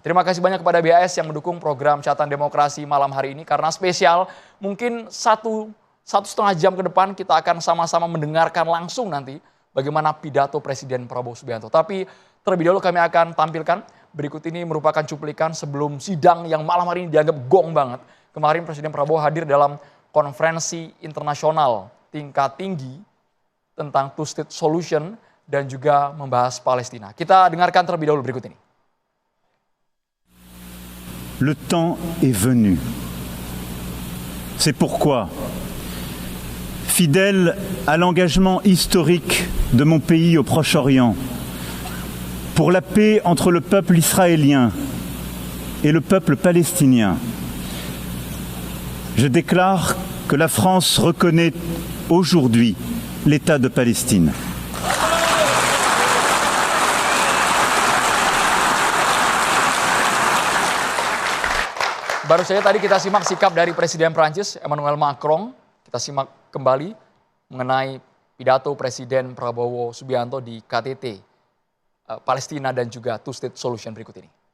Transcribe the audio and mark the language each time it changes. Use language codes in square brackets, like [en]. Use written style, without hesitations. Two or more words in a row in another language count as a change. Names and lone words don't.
[id] Terima kasih banyak kepada BAS yang mendukung program Catatan Demokrasi malam hari ini, karena spesial, mungkin satu setengah jam ke depan kita akan sama-sama mendengarkan langsung nanti bagaimana pidato Presiden Prabowo Subianto. Tapi terlebih dahulu kami akan tampilkan. Berikut ini merupakan cuplikan sebelum sidang yang malam hari ini dianggap gong banget. Kemarin Presiden Prabowo hadir dalam konferensi internasional tingkat tinggi tentang [en] two-state solution [id] dan juga membahas Palestina. Kita dengarkan terlebih dahulu berikut ini. [fr] Le temps est venu. C'est pourquoi, fidèle à l'engagement historique de mon pays au Proche-Orient, pour la paix entre le peuple israélien et le peuple palestinien, je déclare que la France reconnaît aujourd'hui l'État de Palestine. [id] Baru saja tadi kita simak sikap dari Presiden Prancis Emmanuel Macron. Kita simak kembali mengenai pidato Presiden Prabowo Subianto di KTT Palestina dan juga [en] Two-State Solution [id] berikut ini.